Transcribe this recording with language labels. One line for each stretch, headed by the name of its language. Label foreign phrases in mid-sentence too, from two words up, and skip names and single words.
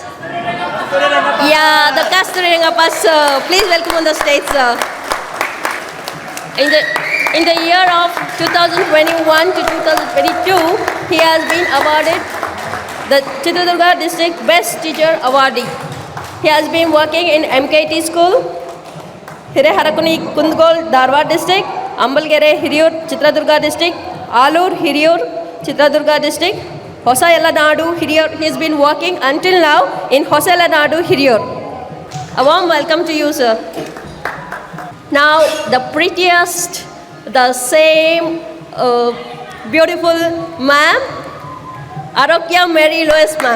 English: Yeah, the Kasturi Rangappa sir. Please welcome on the stage, sir. In the year of 2021 to 2022, he has been awarded the Chitradurga District Best Teacher Awardee. He has been working in MKT School, Hireharakuni Kundgol, Dharwad District, Ambalgere, Hiriyur, Chitradurga District, Alur, Hiriyur, Chitradurga District, Hosayalanadu, Hiriyur. He has been working until now in Hosayalanadu, Hiriyur. A warm welcome to you, sir. Now, the prettiest, the same beautiful ma'am, Arokya Mary Lois ma'am.